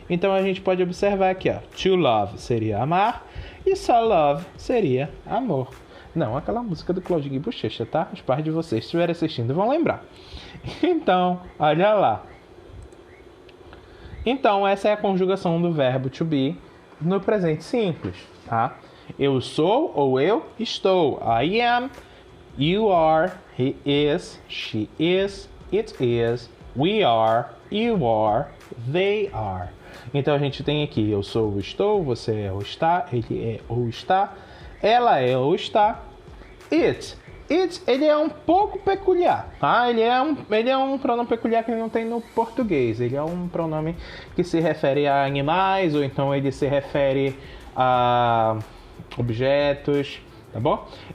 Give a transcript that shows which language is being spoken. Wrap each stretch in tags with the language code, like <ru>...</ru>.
<pt>Então a gente pode observar aqui, ó. To love seria amar e só love seria amor. Não aquela música do Claudinho Bochecha, tá? Os pais de vocês, se estiverem assistindo, vão lembrar. Então, olha lá. Então, essa é a conjugação do verbo to be no presente simples, tá? Eu sou ou eu estou.</pt> <en>I am, you are, he is, she is, it is, we are, you are, they are.</en> <pt>Então, a gente tem aqui eu sou ou estou, você é ou está, ele é ou está, ela é ou está, it. It, ele é um pouco peculiar, tá? Ele é um pronome peculiar que não tem no português. Ele é um pronome que se refere a animais, ou então ele se refere a objetos, tá bom?</pt>